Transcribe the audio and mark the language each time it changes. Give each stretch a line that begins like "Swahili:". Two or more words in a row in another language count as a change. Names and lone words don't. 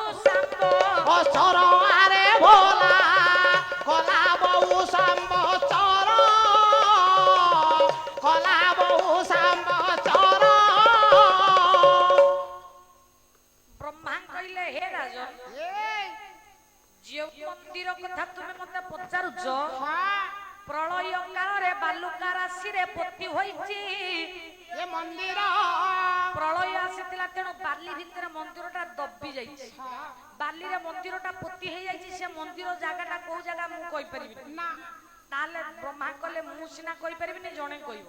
Odia: ବତ୍ସର ଆରେ ଭୋଳା, ଗଲା ବହୁ ସମ୍ବତ୍ସର, ଗଲା ବହୁ ସମ୍ବତ୍ସର। ବ୍ରହ୍ମା କହିଲେ ହେ ରାଜନ, ଯେ ମନ୍ଦିର କଥା ତୁମେ ମତେ ପଚାରୁଛ, ପ୍ରଳୟ কাଳରେ ବାଲୁକା ରାଶିରେ ପୋତି ହୋଇଛି। ଏ ମନ୍ଦିର ପ୍ରଳୟ ଆସିଥିଲା, ତେଣୁ ବାଲି ଭିତରେ ମନ୍ଦିରଟା ଦବି ଯାଇଛି। ବାଲିରେ ମନ୍ଦିରଟା ପୋତି ହେଇଯାଇଛି। ସେ ମନ୍ଦିର ଜାଗାଟା କୋଉ ଜାଗା ମୁଁ କହିପାରିବିନି। ନା ତାହେଲେ ବ୍ରହ୍ମା କହିଲେ ମୁଁ ସିନା କହିପାରିବିନି, ଜଣେ କହିବ।